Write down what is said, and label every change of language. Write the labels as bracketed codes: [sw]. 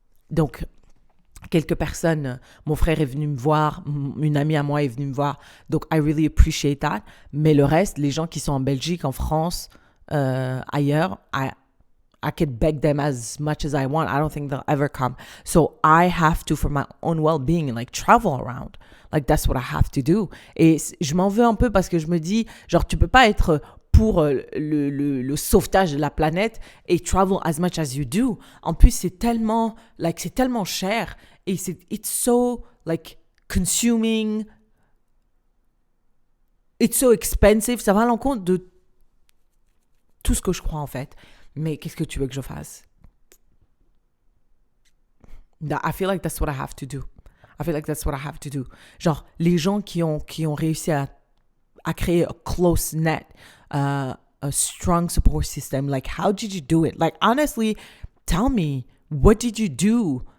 [fr] Donc, quelques personnes, mon frère est venu me voir, une amie à moi est venue me voir. [en] Donc, I really appreciate that. [fr] Mais le reste, les gens qui sont en Belgique, en France, ailleurs, [en] I could beg them as much as I want. I don't think they'll ever come. So I have to, for my own well-being, like travel around. Like that's what I have to do. [fr] Et je m'en veux un peu parce que je me dis, genre, tu peux pas être pour le sauvetage de la planète et [en] travel as much as you do. [fr] En plus, c'est tellement cher et [en] it's so, like, consuming. It's so expensive. [fr] Ça va à l'encontre de tout ce que je crois, en fait. Mais qu'est-ce que tu veux que je fasse? [en] I feel like that's what I have to do. Genre, [fr] les gens qui ont réussi à créer [en] a close net, a strong support system, like, how did you do it? Like, honestly, tell me, what did you do?